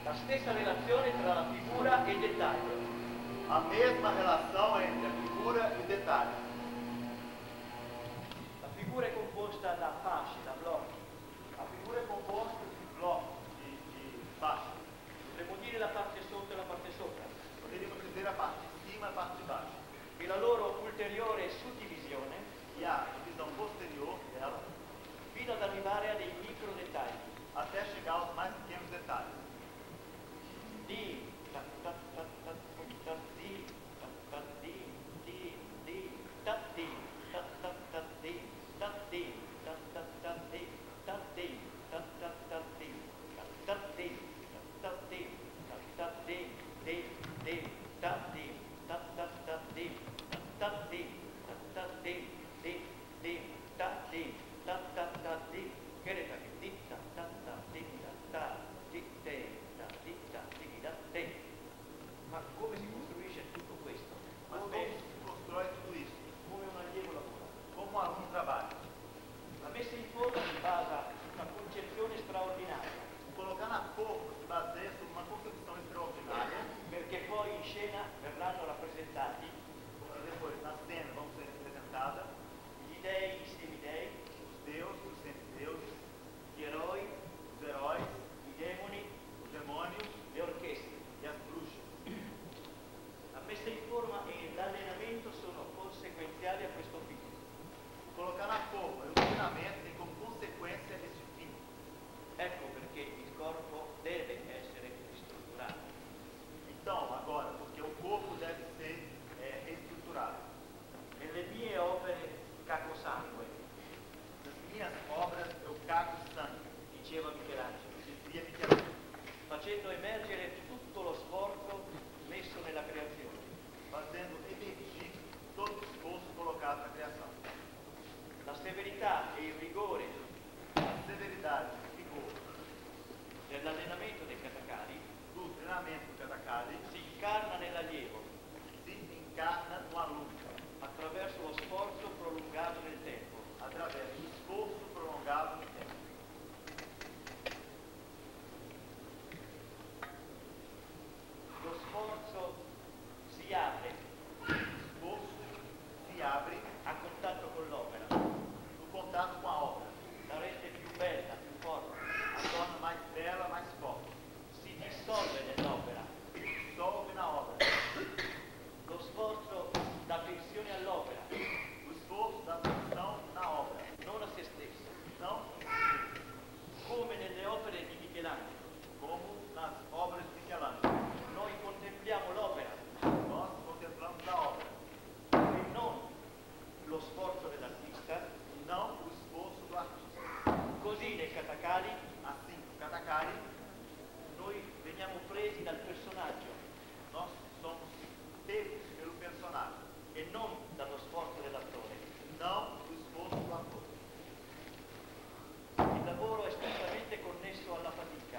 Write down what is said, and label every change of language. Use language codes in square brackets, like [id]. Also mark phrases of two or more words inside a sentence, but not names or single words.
[it] stessa relazione tra la figura e il dettaglio. [pt] A mesma relação entre a figura e o detalhe. [it] La figura è composta da fasce, da blocchi. [pt] A figura é composta de blocos, de faixas. [it] Potremmo dire la parte sotto e la parte sopra. [pt] Poderíamos dizer a parte de cima e a parte de baixo. [it] E la loro ulteriore suddivisione [pt] E a divisão posterior dela, [it] fino ad arrivare a dei micro dettagli. [pt] até chegar aos mais pequenos detalhes. Di, ta, ta, ta, ta, ta, di, ta, ta, di, ta, di, ta, ta, ta, di, ta, di, ta, ta, ta, di, ta, di, ta, ta, ta, di, ta, di, ta, di, ta, di, di, ta, di, ta, ta, ta, di, ta, di, ta, di, ta, di, ta, ta, ta, di, [it] che ne fai? Di, ta, ta, ta, di, ta, di, te, ta, di, ta, di, da, te. Ma come si costruisce tutto questo? [pt] Mas como se constrói tudo isso? [it] Come un allievo lavora? [pt] Como um aluno trabalha? [it] La messa in forma si basa su una concezione straordinaria, [pt] Colocar na forma se baseia su uma concepção extraordinária, [it] perché poi in scena verranno rappresentati [pt] porque depois na cena vão ser representadas [it] gli dei, i semidei, [pt] os deuses, os semideuses, [it] gli eroi, [pt] os heróis, [it] i demoni, [pt] os demônios [it] le orchestre. [pt] e as bruxas. [it] La messa in forma e l'allenamento sono conseguenziali a questo fine. [pt] Colocar na forma e o treinamento tem como consequência este fim. [it] Ecco perché il corpo deve essere ristrutturato. [pt] Então, agora, porque o corpo deve ser reestruturado. [it] Nelle mie opere cacosangue, [pt] Nas minhas obras eu cago sangue, [it] diceva Michelangelo, [pt] dizia Michelangelo, [it] facendo emergere tutto lo sforzo messo nella creazione. [pt] fazendo emergir todo o esforço colocado na criação. [it] La severità e il rigore [pt] A severidade, o vigor [it] dell'allenamento dei katakari [pt] do treinamento do Katakali [it] si incarna nell'allievo [pt] se encarna no aluno, [it] attraverso lo sforzo prolungato nel tempo. [pt] através do esforço prolongado no tempo. [it] Lo sforzo si apre [pt] O esforço se abre [it] a contatto con l'opera, [pt] no contato com a obra, [it] la rende più bella, più forte, [pt] a torna mais bela, mais forte, [it] si dissolve nell'opera. [pt] se dissolve na obra. [it] Lo sforzo dà tensione all'opera, [pt] O esforço dá atenção na obra, [it] non a se stesso, [pt] não [it] come nelle opere di Michelangelo. [pt] como nas obras de Michelangelo. [it] Noi contempliamo l'opera [pt] Nós contemplamos a obra, [it] e non lo sforzo dell'artista. [pt] e não o esforço do artista. [it] Così nei katakali [pt] Assim, o Katakali, [it] noi veniamo presi dal personaggio [pt] nós somos pegos pelo personagem, [it] e non dallo sforzo dell'attore. [pt] não o esforço do ator. [it] Il lavoro è strettamente connesso alla fatica